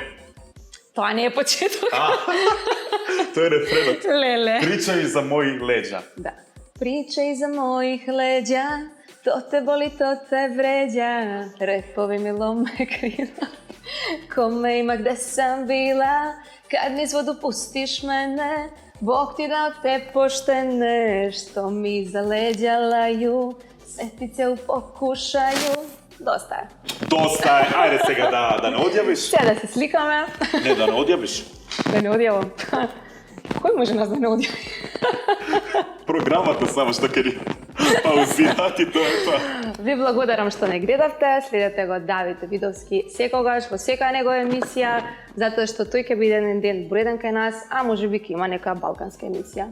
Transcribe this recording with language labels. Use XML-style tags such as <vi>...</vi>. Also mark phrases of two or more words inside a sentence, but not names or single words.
<mk>Тоа не е почеток. Тој е рефренот. Леле.</mk> <sr>Причај за мои леđa. Да. Причај за моих леđa, то те боли, то те вреđa. Репови ми ломе крила. Коме има где сам била, kad niz vodu pustiš mene, Bog ti dao te poštene, što mi za leđa laju, setice u pokušaju. Dosta je.</sr> <mk>Доста е. Ајде сега да не одјавиш. Сега да се сликаме. Не, да не одјавиш. Да не одјавам. Кој може нас да не одјави? Програмата само што ќе ни паузирати, тоа е тоа. Ви благодарам што не гледавте, следете го Давид Видовски секогаш во секоја негова емисија, затоа што тој ќе биде еден ден бројден кај нас, а можеби ќе има нека балканска емисија.</mk>